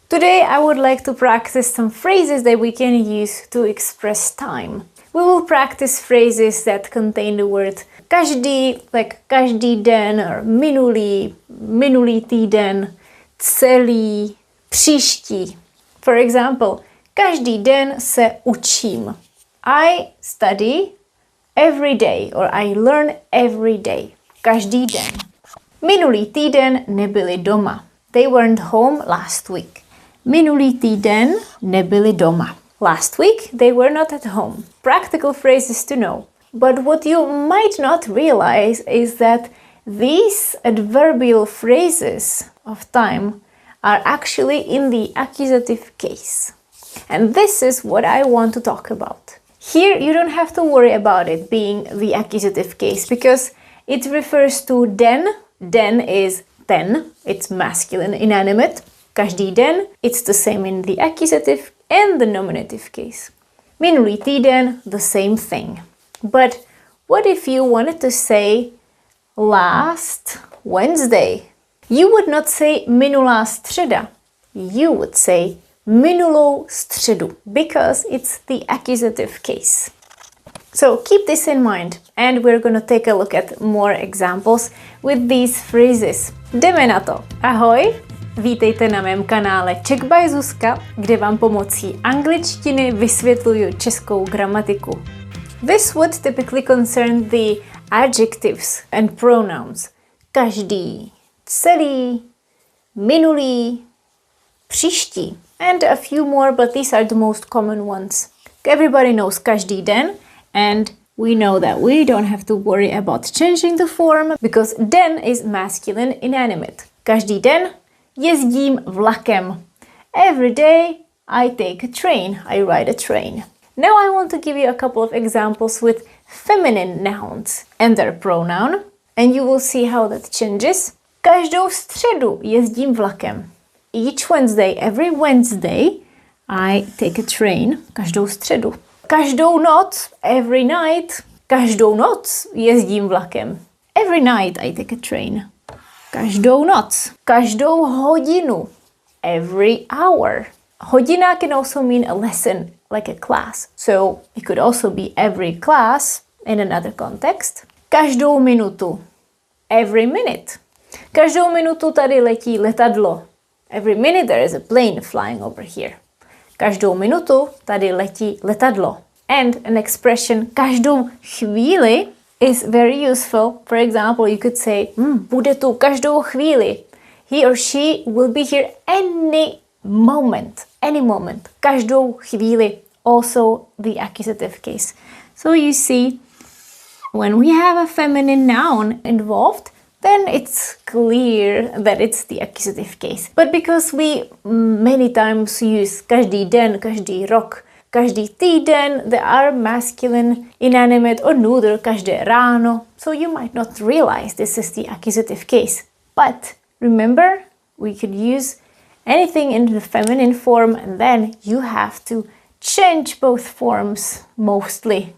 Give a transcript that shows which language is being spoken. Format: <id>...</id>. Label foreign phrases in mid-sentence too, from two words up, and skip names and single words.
<en>Today I would like to practice some phrases that we can use to express time. We will practice phrases that contain the word každý, like</en> <cs>každý den,</cs> <en>or</en> <cs>minulý, minulý týden, celý, příští.</cs> <en>For example,</en> <cs>každý den se učím.</cs> <en>I study every day, or I learn every day.</en> <cs>Každý den. Minulý týden nebyli doma.</cs> <en>They weren't home last week.</en> <cs>Minulý týden nebyli doma.</cs> <en>Last week, they were not at home. Practical phrases to know. But what you might not realize is that these adverbial phrases of time are actually in the accusative case. And this is what I want to talk about. Here, you don't have to worry about it being the accusative case because it refers to den. Den is ten. It's masculine, inanimate.</en> <cs>Každý den,</cs> <en>it's the same in the accusative and the nominative case.</en> <cs>Minulý týden,</cs> <en>the same thing. But what if you wanted to say last Wednesday? You would not say</en> <cs>minulá středa.</cs> <en>You would say</en> <cs>minulou středu</cs> <en>because it's the accusative case. So keep this in mind and we're going to take a look at more examples with these phrases.</en> <cs>Jdeme na to. Ahoj! Vítejte na mém kanále Czech by Zuzka, kde vám pomocí angličtiny vysvětluju českou gramatiku.</cs> <en>This would typically concern the adjectives and pronouns.</en> <cs>Každý, celý, minulý, příští,</cs> <en>and a few more, but these are the most common ones. Everybody knows</en> <cs>každý den,</cs> <en>and we know that we don't have to worry about changing the form because den is masculine inanimate.</en> <cs>Každý den jezdím vlakem.</cs> <en>Every day I take a train. I ride a train. Now I want to give you a couple of examples with feminine nouns and their pronoun, and you will see how that changes.</en> <cs>Každou středu jezdím vlakem.</cs> <en>Each Wednesday, every Wednesday, I take a train.</en> <cs>Každou středu. Každou noc,</cs> <en>every night,</en> <cs>každou noc jezdím vlakem.</cs> <en>Every night I take a train.</en> <cs>Každou noc. Každou hodinu.</cs> <en>Every hour. Hodina can also mean a lesson, like a class. So it could also be every class in another context.</en> <cs>Každou minutu.</cs> <en>Every minute.</en> <cs>Každou minutu tady letí letadlo.</cs> <en>Every minute there is a plane flying over here.</en> <cs>Každou minutu tady letí letadlo.</cs> <en>And an expression</en> <cs>každou chvíli</cs> <en>is very useful. For example, you could say,</en> <cs>bude tu každou chvíli.</cs> <en>He or she will be here any moment. Any moment.</en> <cs>Každou chvíli.</cs> <en>Also the accusative case. So you see, when we have a feminine noun involved, then it's clear that it's the accusative case. But because we many times use</en> <cs>každý den, každý rok, každý týden,</cs> <en>there are masculine, inanimate or neuter,</en> <cs>každé ráno,</cs> <en>so you might not realize this is the accusative case. But remember, we could use anything in the feminine form and then you have to change both forms mostly.</en>